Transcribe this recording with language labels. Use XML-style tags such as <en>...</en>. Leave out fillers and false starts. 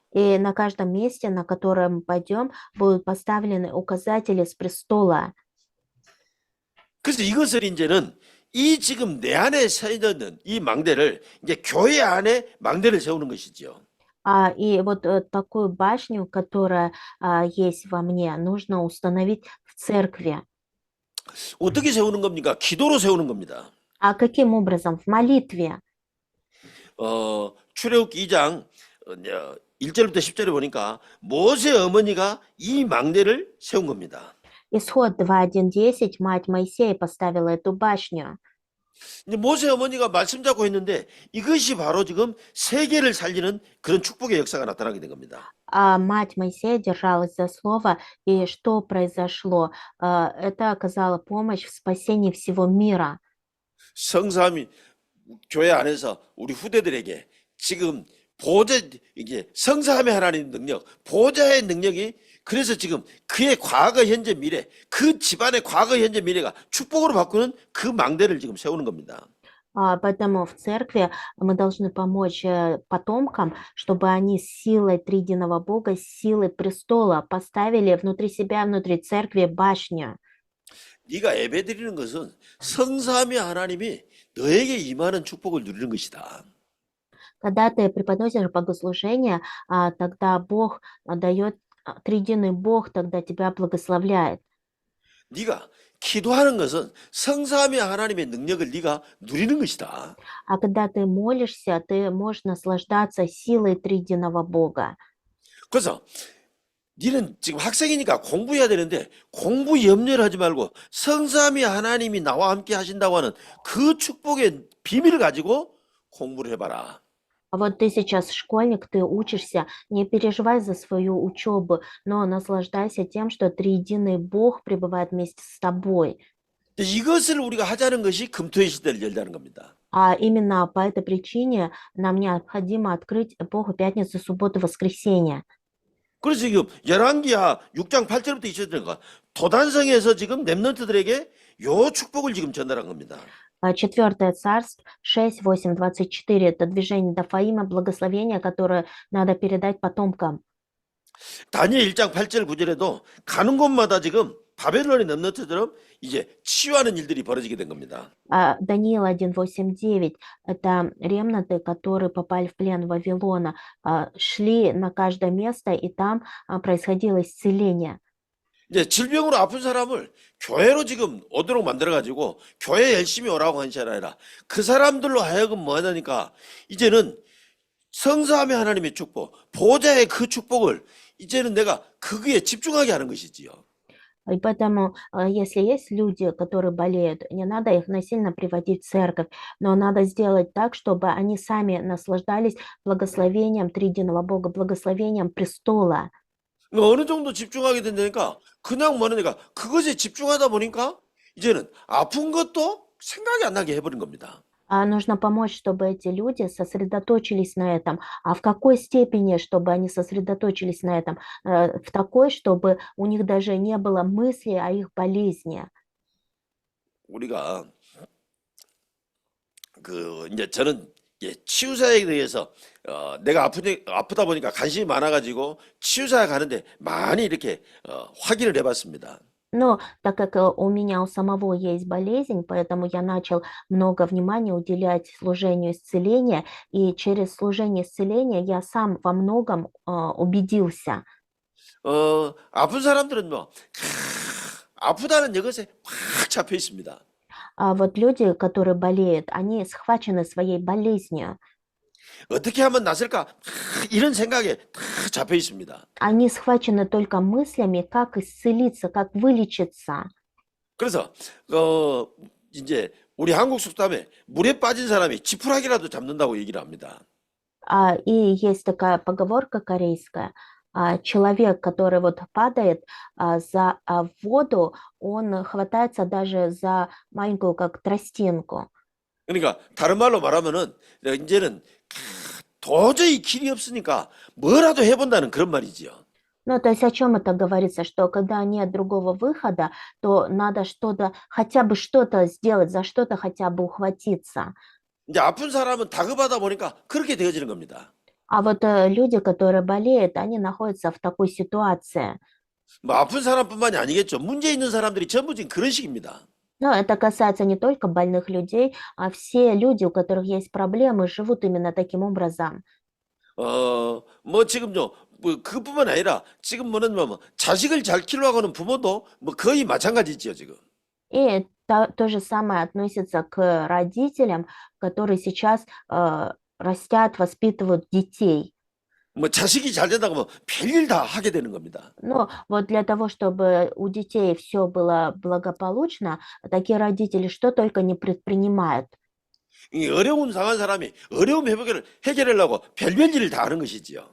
<ru>И на каждом месте, на которое мы пойдем, будут поставлены указатели с престола.</ru> <ko>그래서 이것을 이제는 이 지금 내 안에 서 있는 이 망대를 이제 교회 안에 망대를 세우는 것이죠.</ko> <ru>И вот такую башню, которая есть во мне, нужно установить в церкви.</ru> <ko>어떻게 세우는 겁니까? 기도로 세우는 겁니다.</ko> <ru>А каким образом? В молитве.</ru> <ko>출애굽기 2장 1절부터 10절에 보니까 모세 어머니가 이 망대를 세운 겁니다.</ko> <ru>Исход 2:1-10, мать Моисея поставила эту башню.</ru> <ko>이제 모세 어머니가 말씀 잡고 했는데 이것이 바로 지금 세계를 살리는 그런 축복의 역사가 나타나게 된 겁니다.</ko> <ru>А мать Моисея держалась за слово, и что произошло? Это оказало помощь в спасении всего мира.</ru> <ko>성삼위 교회 안에서 우리 후대들에게 지금 이게 성삼위 하나님 능력, 보좌의 능력이 그래서 지금 그의 과거, 현재, 미래, 그 집안의 과거, 현재, 미래가 축복으로 바꾸는 그 망대를 지금 세우는 겁니다.</ko> <ru>Поэтому в церкви мы должны помочь потомкам, чтобы они с силой триединого Бога, с силой престола поставили внутри себя, внутри церкви башню.</ru> <ko>네가 예배드리는 것은 성삼위 하나님이 너에게 임하는 축복을 누리는 것이다.</ko> <ru>Когда ты преподносишь богослужение, тогда Бог дает, триединый Бог тогда тебя благословляет.</ru> <ko>네가 기도하는 것은 성삼위 하나님의 능력을 네가 누리는 것이다.</ko> <ru>А когда ты молишься, ты можешь наслаждаться силой триединого Бога.</ru> <ko>그래서 너는 지금 학생이니까 공부해야 되는데 공부 염려를 하지 말고 성삼위 하나님이 나와 함께 하신다고 하는 그 축복의 비밀을 가지고 공부를 해봐라.</ko> <ru>А вот ты сейчас школьник, ты учишься, не переживай за свою учебу, но наслаждайся тем, что триединый Бог пребывает вместе с тобой.</ru> <ko>이것을 우리가 하자는 것이 금토의 시대를 열자는 겁니다.</ko> <ru>А именно по этой причине нам необходимо открыть эпоху пятницы, субботы, воскресенья.</ru> <ko>그래서 지금 열왕기하 6장 8절부터 20절인가 도단성에서 지금 렘넌트들에게 요 축복을 지금 전달한 겁니다.</ko> <ru>4 Царств 6, 8, 24 – это движение Дафаима, благословение, которое надо передать потомкам.</ru> <ko>다니엘 1장 8절 9절에도 가는 곳마다 지금 바벨론의 렘넌트처럼 이제 치유하는 일들이 벌어지게 된 겁니다.</ko> <ru>Даниил 1:8-9 – это ремнанты, которые попали в плен Вавилона, шли на каждое место, и там происходило исцеление.</ru> <ko>이제 질병으로 아픈 사람을 교회로 지금 오도록 만들어가지고 교회 열심히 오라고 하는 게 아니라 그 사람들로 하여금 뭐 하냐니까 이제는 성사하며 하나님의 축복, 보호자의 그 축복을 이제는 내가 거기에 집중하게 하는 것이지요.</ko> <ru>И поэтому, если есть люди, которые болеют, не надо их насильно приводить в церковь, но надо сделать так, чтобы они сами наслаждались благословением триединого Бога, благословением престола.</ru> <ko>어느 정도 집중하게 된다니까 그냥 뭐냐니까 그것에 집중하다 보니까 이제는 아픈 것도 생각이 안 나게 해버린 겁니다.</ko> <ru>Нужно помочь, чтобы эти люди сосредоточились на этом. А в какой степени, чтобы они сосредоточились на этом? В такой, чтобы у них даже не было мысли о их болезни.</ru> <ko>우리가 이제 저는 치유사에 대해서 내가 아프다 보니까 관심이 많아가지고 치유사에 가는데 많이 이렇게 확인을 해봤습니다.</ko> <ru>Но так как у меня у самого есть болезнь, поэтому я начал много внимания уделять служению исцеления, и через служение исцеления я сам во многом убедился.</ru> <ko>아픈 사람들은 아프다는 이것에 확 잡혀 있습니다.</ko> <ru>А вот люди, которые болеют, они схвачены своей болезнью.</ru> <ko>어떻게 하면 낫을까? 이런 생각에 다 잡혀 있습니다.</ko> <ru>Они схвачены только мыслями, как исцелиться, как вылечиться.</ru> <ko>그래서 이제 우리 한국 속담에 물에 빠진 사람이 지푸라기라도 잡는다고 얘기를 합니다.</ko> <ru>И есть такая поговорка корейская. Человек, который вот падает за воду, он хватается даже за маленькую, как тростинку.</ru> <ko>그러니까 다른 말로 말하면은 이제는 도저히 길이 없으니까 뭐라도 해본다는 그런 말이지요.</ko> <ru>Ну, то есть о чем это говорится, что когда нет другого выхода, то надо что-то, хотя бы что-то сделать, за что-то хотя бы ухватиться.</ru> <ko>이제 아픈 사람은 다급하다 보니까 그렇게 되어지는 겁니다.</ko> <ru>А вот люди, которые болеют, они находятся в такой ситуации.</ru> <ko>뭐 아픈 사람뿐만이 아니겠죠. 문제 있는 사람들이 전부 지금 그런 식입니다.</ko> <ru>Но это касается не только больных людей, а все люди, у которых есть проблемы, живут именно таким образом.</ru> <ko>뭐 지금요, 뭐 그뿐만 아니라 지금 뭐냐면 자식을 잘 키우려고 하는 부모도 뭐 거의 마찬가지지요 지금.</ko> <ru>И то же самое относится к родителям, которые сейчас растят, воспитывают детей.</ru> <ko>뭐 자식이 잘 된다고 뭐 별일 다 하게 되는 겁니다.</ko> <ru>Но вот для того, чтобы у детей все было благополучно, такие родители что только не предпринимают.</ru> <ko>이 어려운 상한 사람이 어려움 해결하려고 별별 일을 다 하는 것이지요.</ko>